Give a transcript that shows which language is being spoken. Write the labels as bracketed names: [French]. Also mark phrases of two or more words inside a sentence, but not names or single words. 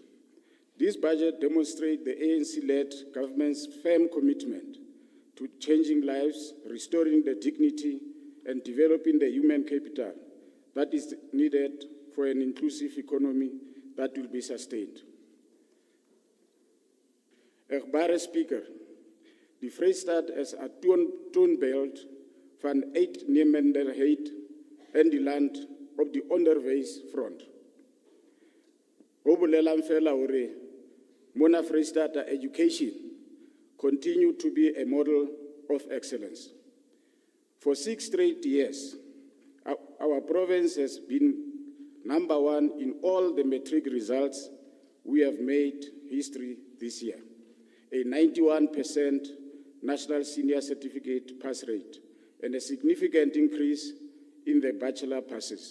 [English] This budget demonstrates the ANC-led government's firm commitment to changing lives, restoring the dignity, and developing the human capital that is needed for an inclusive economy that will be sustained. [Afrikaans] Egbare Speaker, die Vrystaat is 'n toonbeeld van uitnemenderheid in die land op die onderwysfront. [Southern Sotho] Ho bolelang fela hore mona Vrystaat [English] education continue to be a model of excellence. For 6 straight years, our province has been number 1 in all the matric results. We have made history this year. A 91% national senior certificate pass rate, and a significant increase in the bachelor passes.